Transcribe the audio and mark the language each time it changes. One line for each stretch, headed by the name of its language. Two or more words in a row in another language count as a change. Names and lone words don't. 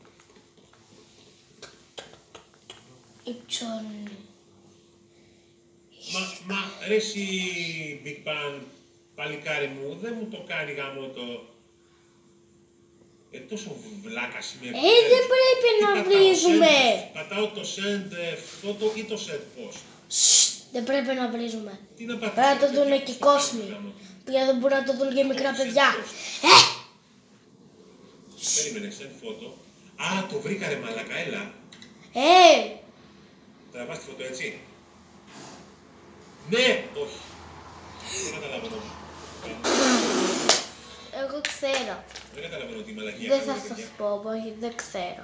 Greek: Ιψώνει. Μα ρε εσύ Big Bang, παλικάρι μου, δεν μου το κάνει γάμο το... τόσο βλάκας είμαι. Δεν πρέπει να βρίζουμε. Πατάω το
English: send photo
Greek: ή το
English: send post.
Greek: Δεν πρέπει να βρίζουμε. Τι να πατήσω? Πρέπει να το δουν και οι κόσμοι. Παιδιά δεν μπορούν να το δουν και μικρά παιδιά. Περίμενε,
English: send photo.
Greek: Α, το βρήκα ρε μαλακα, έλα. Τραβάς τη φωτό έτσι. Ναι, όχι. Δεν καταλαβαίνω. Εγώ ξέρω. Δεν καταλαβαίνω τι μαλακία. Δεν θα σας πω, όχι, δεν ξέρω.